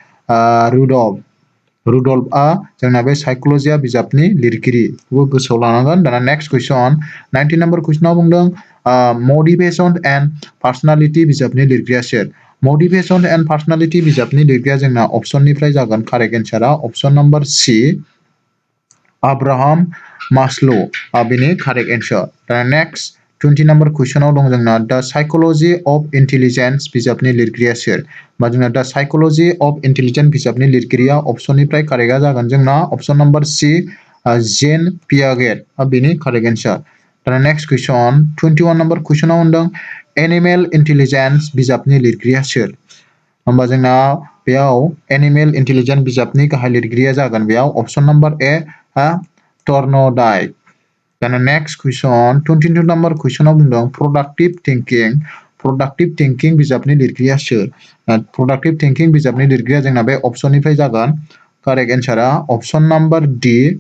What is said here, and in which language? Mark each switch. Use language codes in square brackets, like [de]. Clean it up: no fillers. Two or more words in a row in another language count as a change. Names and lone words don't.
[brx] रुडल्फआ जोंना बे साइकोलॉजिया बिजाबनि लिरगिरि बेखौ गोसोआव लानांगोन दाना [en] next question [brx] 19 नम्बर कुइसनाव बुंदों मोटिवेशन एंड पर्सनालिटी बिजाबनि लिरगिरिया सोर मोटिवेशन एंड पर्सनालिटी बिजाबनि लिरगिरिया जोंना अपशननिफ्राय जागोन कारेक्ट एन्सारा [en] option number C [brx] अब्राहम मास्लो बेनि [en] correct answer [brx] दाना नेक्स्ट 20 नम्बर कुइसनाव दं जोंना द साइकोलॉजी ऑफ इंटेलिजेंस बिजाबनि लिरगिरिया सोर बा जोंना द साइकोलॉजी ऑफ इंटेलिजेंस बिजाबनि लिरगिरिया अपशननिफ्राय कारेक्टआ जागोन जोंना [en] option number C [brx] जेन पियागेट बेनि [en] correct answer [brx] दाना [en] next question [brx] 21 नम्बर कुइसनाव होनदों एनिमेल इंटेलिजेंस बिजाबनि लिरगिरिया सोर होमबा जोंना बेयाव एनिमेल इंटेलिजेंस बिजाबनि गाहाय लिरगिरिया जागोन बेयाव [en] option number A [brx] टर्नडाइक दाना [en] next question [brx] 22 नम्बर कुइसनाव बुंदों प्रोडक्टिव थिंकिं बिजाबनि लिरगिरिया सोर प्रोडक्टिव थिंकिं बिजाबनि लिरगिरिया जोंना बे अपशननिफ्राय जागोन [en] correct answer option number D